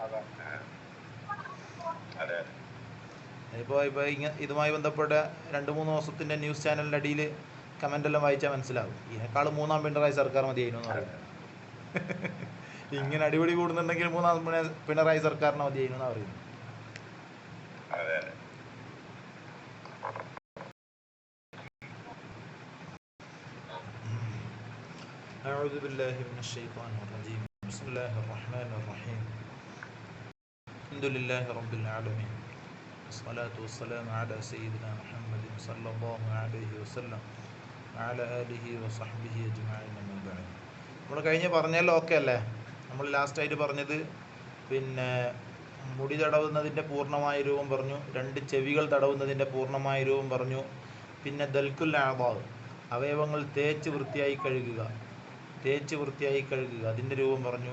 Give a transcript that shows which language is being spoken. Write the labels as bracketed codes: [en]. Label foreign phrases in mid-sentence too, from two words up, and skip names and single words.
[ml] ഇപ്പോൾ ഇതുമായി ബന്ധപ്പെട്ട 2-3 ദിവസത്തിൻ്റെ ന്യൂസ് ചാനലിൻ്റെ അടിയിൽ കമൻ്റ് എല്ലാം വായിച്ചാൽ മനസ്സിലാവും. ഇതിനേക്കാൾ 3-ാം പിണറായി സർക്കാർ മതിയായിരുന്നു എന്ന് പറയുന്നത്. ഇങ്ങനെ അടിപിടി കൂടുന്നുണ്ടെങ്കിൽ 3-ാം പിണറായി സർക്കാരിനെ മതിയായിരുന്നു എന്നാണ് പറയുന്നത്. [ar] أعوذ بالله من الشيطان الرجيم. بسم الله الرحمن الرحيم. الحمد لله رب العالمين. والصلاة والسلام على سيدنا محمد صلى الله عليه وسلم وعلى آله وصحبه أجمعين. أما بعد. [ml] നമ്മൾ കഴിഞ്ഞ് പറഞ്ഞല്ലോ, ഓക്കെ അല്ലേ? നമ്മൾ ലാസ്റ്റായിട്ട് പറഞ്ഞത് പിന്നെ മുടി തടവുന്നതിൻ്റെ പൂർണ്ണമായ രൂപം പറഞ്ഞു, 2 ചെവികൾ തടവുന്നതിൻ്റെ പൂർണ്ണമായ രൂപം പറഞ്ഞു, പിന്നെ [ar] دلك الأعضاء, [ml] അവയവങ്ങൾ തേച്ച് വൃത്തിയായി കഴുകുക, അതിൻ്റെ രൂപം പറഞ്ഞു.